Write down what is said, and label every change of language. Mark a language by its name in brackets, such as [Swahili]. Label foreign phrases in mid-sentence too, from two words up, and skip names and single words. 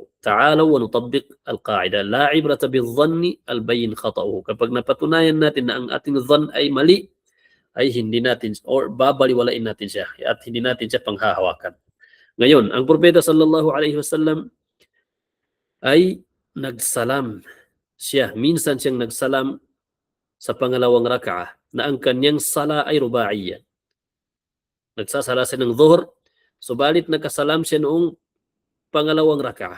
[Arabic] تعالوا ونطبق القاعدة لا عبرة بالظن البين خطأه. [Filipino] Kapag napatunayan natin na ang ating zan ay mali, ay hindi natin or babaliwalain natin siya at hindi natin siya panghahawakan. Ngayon, ang propeta [Arabic] صلى الله عليه وسلم [Filipino] ay nagsalam siya. Minsan siyang nagsalam sa pangalawang raka'ah na ang kanyang sala ay ruba'iyya. Nagsasala siya ng dhuhr, subalit nakasalam siya noong pangalawang raka'ah.